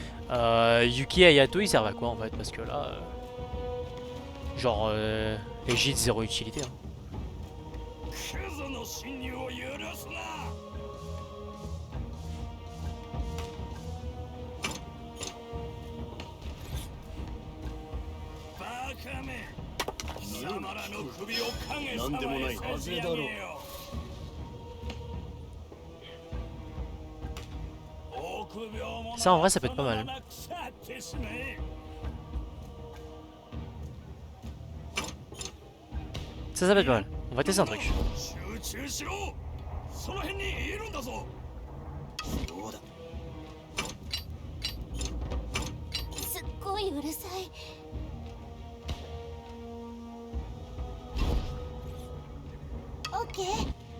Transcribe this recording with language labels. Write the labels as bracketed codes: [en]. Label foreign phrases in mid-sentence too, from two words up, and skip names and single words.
[fr] Yuki et Hayato ils servent à quoi en fait? Parce que là. Genre. Les gîtes zéro utilité. Hein. [ja] クズの侵入を許すな。バカめ。貴様らの首を影様へ差し上げよう。 [fr] Ça en vrai ça peut être pas mal. Ça peut être pas mal. On va tester un truc. [ja] その辺にいるんだぞ。そうだ。すっごいうるさい。オッケー。